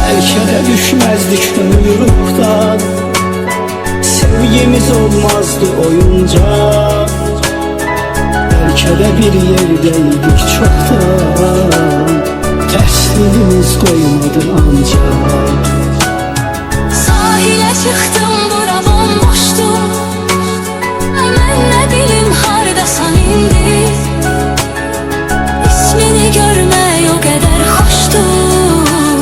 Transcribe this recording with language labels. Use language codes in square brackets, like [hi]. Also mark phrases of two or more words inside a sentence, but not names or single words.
[tr] Belki de düşmezdik ömür ruhtan, sevgimiz olmazdı oyuncak. Belki de bir yerdeydik çoktan, tersliğimiz koymadı ancak. Sahile çıktım, bura bomboştu. [az] Mən nə bilim hardasan indi. İsmini görmək o qədər xoşdur.